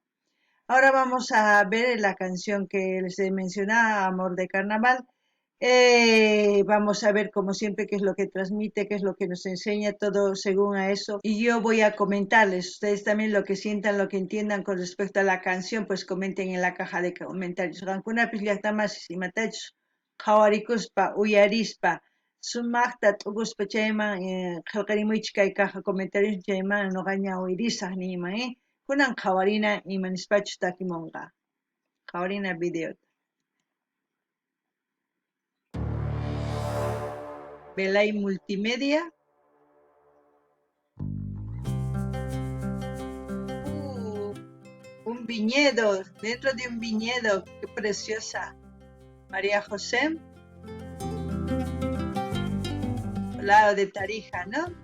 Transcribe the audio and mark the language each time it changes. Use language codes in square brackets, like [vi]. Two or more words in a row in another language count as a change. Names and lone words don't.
[es] Ahora vamos a ver la canción que les he mencionado, Amor de Carnaval. Vamos a ver como siempre qué es lo que transmite, qué es lo que nos enseña, todo según a eso. Y yo voy a comentarles, ustedes también lo que sientan, lo que entiendan con respecto a la canción, pues comenten en la caja de comentarios. [qu] Rankunapis llaqtamasis imatachus qhawarikuspa, uyarispa, sumaqta t'uquspa chayman qillqarimuychis kay [es] caja comentarios [qu] chayman nuqa ñawirisaq niyman, kunan qhawarina imanispachu takimunqa. Qhawarina video. Belay Multimedia. [es] Un viñedo, dentro de un viñedo, qué preciosa. María José. Al lado de Tarija, ¿no?